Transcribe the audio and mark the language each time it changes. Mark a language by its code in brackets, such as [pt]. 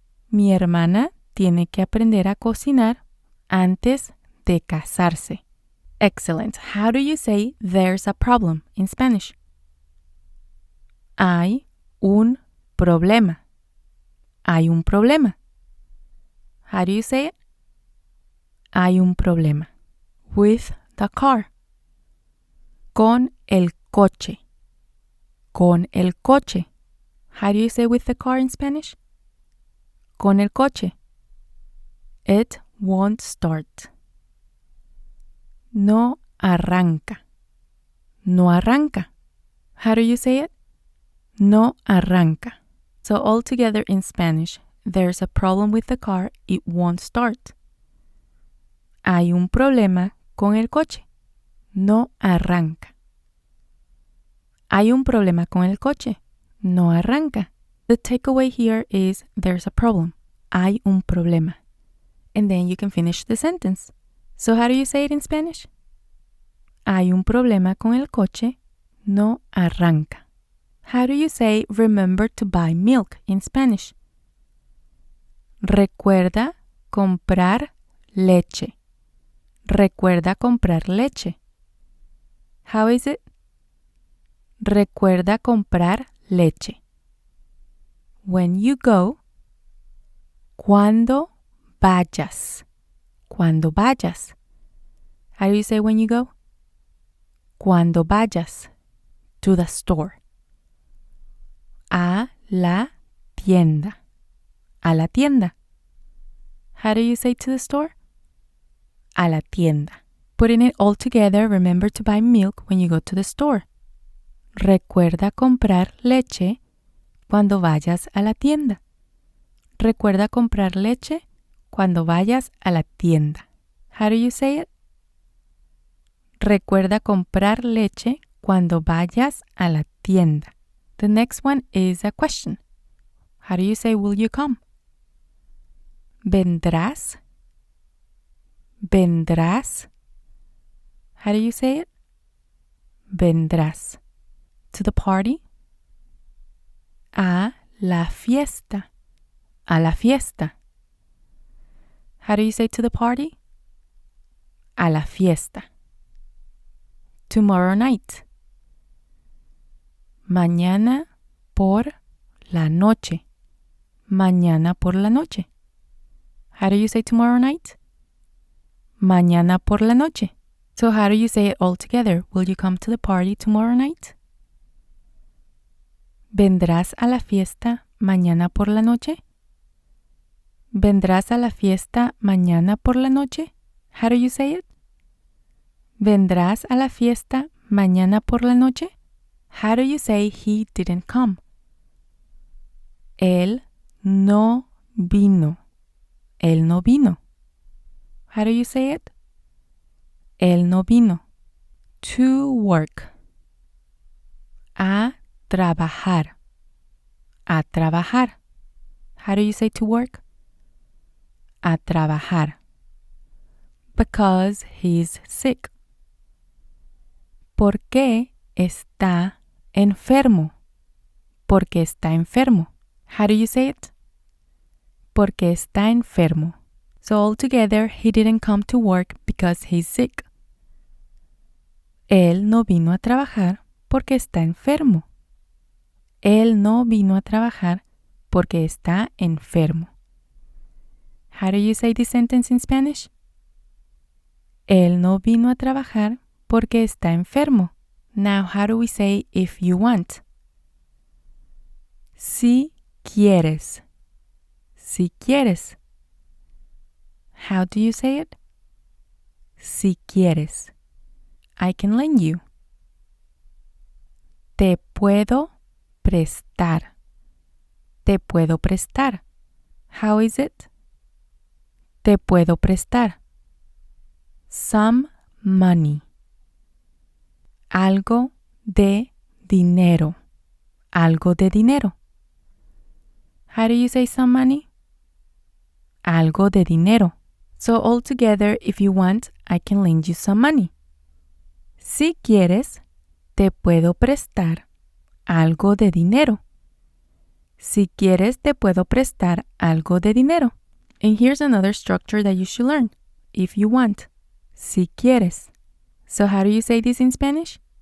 [es] Mi hermana tiene que aprender a cocinar antes de casarse. [en] Excellent. How do you say there's a problem in Spanish? [es] Hay un problema. Hay un problema. [en] How do you say it? [es] Hay un problema. [en] With the car. [es] Con el coche. Con el coche. [en] How do you say with the car in Spanish? [es] Con el coche. [en] It won't start. [es] No arranca. No arranca. [en] How do you say it? [es] No arranca. [en] So all together in Spanish, there's a problem with the car, it won't start. [es] Hay un problema con el coche. No arranca. Hay un problema con el coche. No arranca. [en] The takeaway here is there's a problem. [es] Hay un problema. [en] And then you can finish the sentence. So how do you say it in Spanish? [es] Hay un problema con el coche. No arranca. [en] How do you say remember to buy milk in Spanish? [es] Recuerda comprar leche. Recuerda comprar leche. [en] How is it? [es] Recuerda comprar leche. [en] When you go. [es] Cuando vayas. Cuando vayas. [en] How do you say when you go? [es] Cuando vayas. [en] To the store. [es] A la tienda. A la tienda. [en] How do you say to the store? [es] A la tienda. [en] Putting it all together, remember to buy milk when you go to the store. [es] Recuerda comprar leche cuando vayas a la tienda. Recuerda comprar leche cuando vayas a la tienda. [en] How do you say it? [es] Recuerda comprar leche cuando vayas a la tienda. [en] The next one is a question. How do you say will you come? [es] ¿Vendrás? ¿Vendrás? [en] How do you say it? [es] Vendrás. [en] To the party? [es] A la fiesta. A la fiesta. [en] How do you say to the party? [es] A la fiesta. [en] Tomorrow night. [es] Mañana por la noche. Mañana por la noche. [en] How do you say tomorrow night? [es] Mañana por la noche. [en] So how do you say it all together? Will you come to the party tomorrow night? [es] ¿Vendrás a la fiesta mañana por la noche? ¿Vendrás a la fiesta mañana por la noche? [en] How do you say it? [es] ¿Vendrás a la fiesta mañana por la noche? [en] How do you say he didn't come? [es] Él no vino. Él no vino. [en] How do you say it? [es] Él no vino. [en] To work. [es] A trabajar. A trabajar. [en] How do you say to work? [es] A trabajar. [en] Because he's sick. [es] ¿Por qué está enfermo? Porque está enfermo. [en] How do you say it? [es] Porque está enfermo. So altogether, he didn't come to work because he's sick. Él no vino a trabajar porque está enfermo. Él no vino a trabajar porque está enfermo. [en] How do you say this sentence in Spanish? [es] Él no vino a trabajar porque está enfermo. [en] Now, how do we say if you want? [es] Si quieres. Si quieres. [en] How do you say it? [es] Si quieres. [en] I can lend you. [es] Te puedo prestar. Te puedo prestar. [en] How is it? [es] Te puedo prestar. [en] Some money. [es] Algo de dinero. Algo de dinero. [en] How do you say some money? [es] Algo de dinero. [en] So altogether, if you want, I can lend you some money. [es] Si quieres, te puedo prestar algo de dinero. Si quieres, te puedo prestar algo de dinero. [en] And here's another structure that you should learn. If you want. [es] Si quieres. [en] So how do you say this in Spanish?